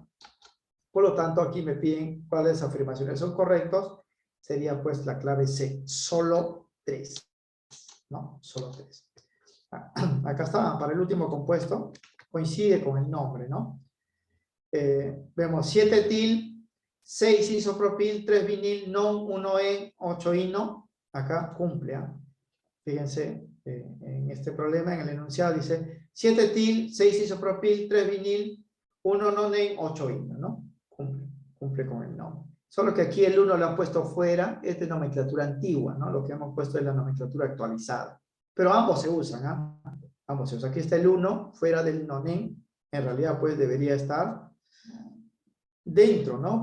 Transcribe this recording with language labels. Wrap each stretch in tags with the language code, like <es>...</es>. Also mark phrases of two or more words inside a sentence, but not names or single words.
<es>Por lo tanto, aquí me piden cuáles afirmaciones son correctos. Sería pues la clave C, solo 3. ¿No? Solo 3. Acá está, para el último compuesto, coincide con el nombre, ¿no? Vemos 7 etil, 6 isopropil, 3 vinil, non, 1 en, 8 ino. Acá cumple, ¿eh? Fíjense, en este problema, en el enunciado dice 7 etil, 6 isopropil, 3 vinil, 1 nonen, 8 ino, ¿no? Cumple con el nombre. Solo que aquí el 1 lo han puesto fuera, esta es nomenclatura antigua, ¿no? Lo que hemos puesto es la nomenclatura actualizada. Pero ambos se usan, ¿eh? Ambos se usan. Aquí está el 1 fuera del nonen, en realidad pues debería estar dentro, ¿no?</es>